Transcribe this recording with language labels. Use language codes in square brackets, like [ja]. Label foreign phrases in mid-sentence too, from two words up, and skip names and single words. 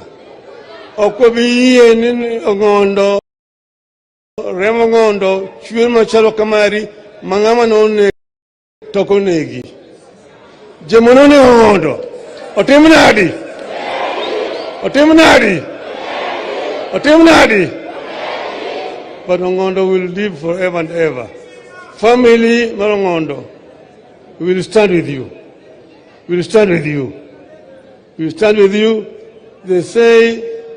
[luo] Ok wabi yie ni Ong'ondo, remo Ong'ondo, chwer machalo kamari, mang'ama none toko negi. Jomonone Ong'ondo. Otim nadi. [en] But Ong'ondo will live forever and ever. [luo] Family mar Ong'ondo, [en] we will stand with you. They say